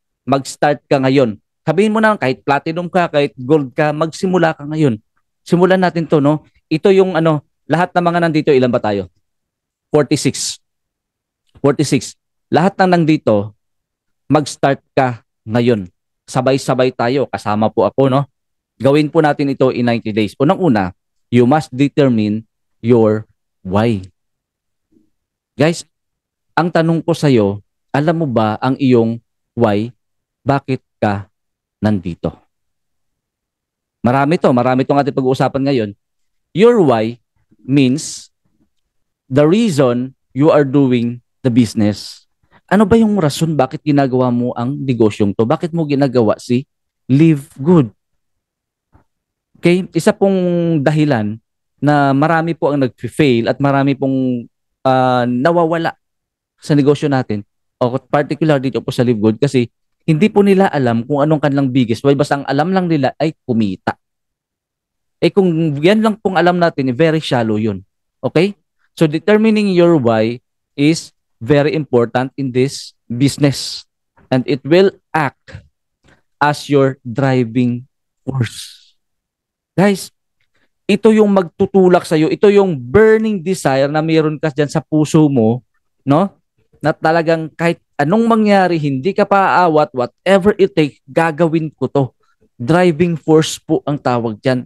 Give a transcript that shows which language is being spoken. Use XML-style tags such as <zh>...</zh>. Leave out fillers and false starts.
<tl>Mag-start ka ngayon. Sabihin mo na, kahit platinum ka, kahit gold ka, magsimula ka ngayon. Simulan natin to, no? Ito yung lahat ng mga nandito, ilan ba tayo? 46. 46. Lahat ng nandito, mag-start ka ngayon. Sabay-sabay tayo. Kasama po ako, no? Gawin po natin ito</tl> <en>in 90 days.</en> <tl>Unang-una,</tl> <en>you must determine your why.</en> <tl>Guys, ang tanong ko sa'yo, alam mo ba ang iyong why? Bakit ka nandito? Marami itong ating pag-uusapan ngayon.</tl> <en>Your why means the reason you are doing the business.</en> <tl>Ano ba yung rason bakit ginagawa mo ang negosyong to? Bakit mo ginagawa si Live Good? Okay? Isa pong dahilan na marami po ang nag-fail at marami pong nawawala sa negosyo natin, o particular dito po sa Live Good, kasi hindi po nila alam kung anong kanilang biggest why. Basta ang alam lang nila ay kumita. Kung yan lang pong alam natin,</tl> <en>very shallow</en> <tl>yun. Okay?</tl> <en>So determining your why is very important in this business. And it will act as your driving force.</en> <tl>Guys, ito yung magtutulak sa'yo. Ito yung burning desire na mayroon ka dyan sa puso mo, no? Na talagang kahit anong mangyari, hindi ka paaawat,</tl> <en>whatever it takes,</en> <tl>gagawin ko to. Driving force po ang tawag dyan.</tl>